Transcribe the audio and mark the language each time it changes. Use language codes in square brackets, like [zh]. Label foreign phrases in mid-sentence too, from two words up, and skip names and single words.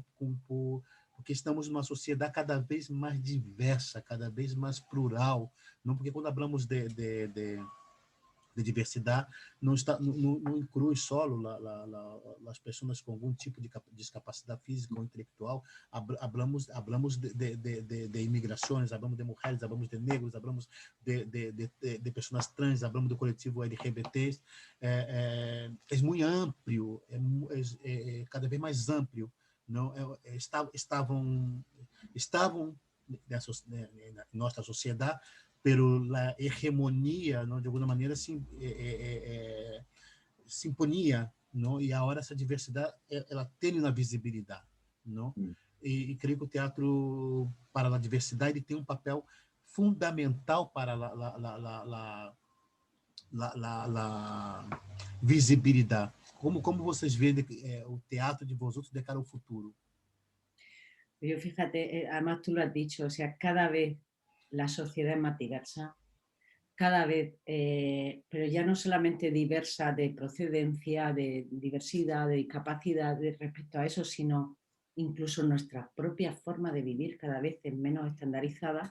[pt] Porque estamos numa sociedade cada vez mais diversa, cada vez mais plural, não? Porque quando falamos de diversidade, não inclui só as pessoas com algum tipo de discapacidade física ou intelectual. [es] Hablamos de [pt] imigrações, [es] hablamos de [pt] mulheres, [es] hablamos de [pt] negros, [es] hablamos de [pt] pessoas trans, hablamos do coletivo LGBT. É muito amplo, é cada vez mais amplo. Não, estavam na nossa sociedade, [es] pero la hegemonia, ¿no? [pt] De alguma maneira se imponia, não? E agora essa diversidade ela tem uma visibilidade, não? E creio que o teatro para a diversidade ele tem um papel fundamental para a visibilidade. Como vocês veem o teatro de vocês de cara ao futuro? [es] Yo fíjate, además tú lo has dicho, o sea, cada vez la sociedad es más diversa, cada vez, pero ya no solamente diversa de procedencia, de diversidad, de discapacidad respecto a eso, sino incluso nuestra propia forma de vivir cada vez es menos estandarizada.